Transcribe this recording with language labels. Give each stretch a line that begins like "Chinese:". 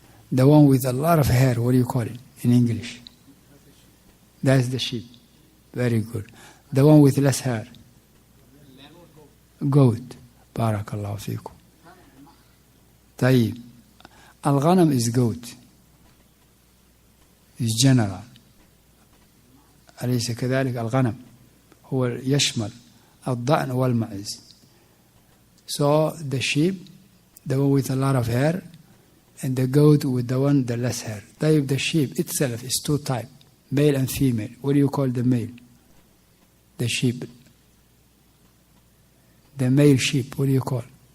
English: The one with a lot of hair, what do you call it in English? That's the sheep. Very good. The one with less hair. Goat. Barakallahu fikum. طيب. الغنم is goat. is general.
Arabic: أليس كذلك؟ الغنم هو يشمل الضأن والمعز.
English: So the sheep, the one with a lot of hair, and the goat with the one the less hair. طيب, the sheep itself is two types, male and female. What do you call the male? The sheep. The male sheep, what do you call?